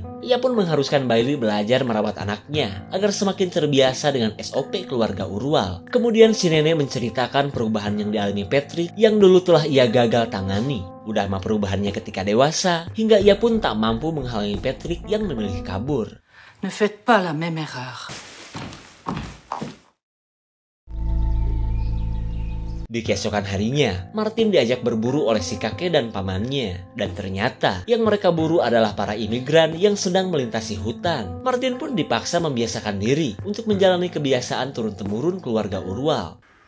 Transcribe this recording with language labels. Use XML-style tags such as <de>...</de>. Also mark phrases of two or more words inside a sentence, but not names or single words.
<id>Ia pun mengharuskan Bailey belajar merawat anaknya agar semakin terbiasa dengan SOP keluarga Urwal. Kemudian si nenek menceritakan perubahan yang dialami Patrick yang dulu telah ia gagal tangani. Udah mah perubahannya ketika dewasa, hingga ia pun tak mampu menghalangi Patrick yang memilih kabur.</id> <fr>Ne faites pas la même erreur.</fr> <id>Di keesokan harinya, Martin diajak berburu oleh si kakek dan pamannya. Dan ternyata, yang mereka buru adalah para imigran yang sedang melintasi hutan. Martin pun dipaksa membiasakan diri untuk menjalani kebiasaan turun-temurun keluarga Urwal.</id>